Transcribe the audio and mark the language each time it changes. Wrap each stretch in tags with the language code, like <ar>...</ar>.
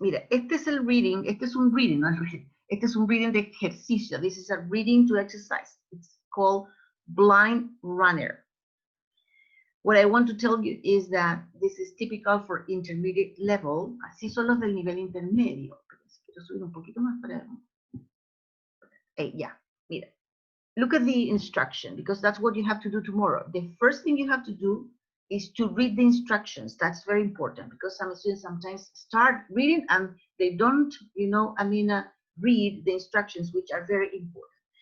<es>Mira, este es el reading, este es un reading, no es reading. Este es un reading de ejercicio.</es> <en>This is a reading to exercise. It's called Blind Runner. What I want to tell you is that this is typical for intermediate level.</en> <es>Así son los del nivel intermedio. Quiero subir un poquito más para... yeah, mira.</es> <en>Look at the instruction, because that's what you have to do tomorrow. The first thing you have to do is to read the instructions. That's very important, because some students sometimes start reading and they don't, you know, read the instructions, which are very important.</en>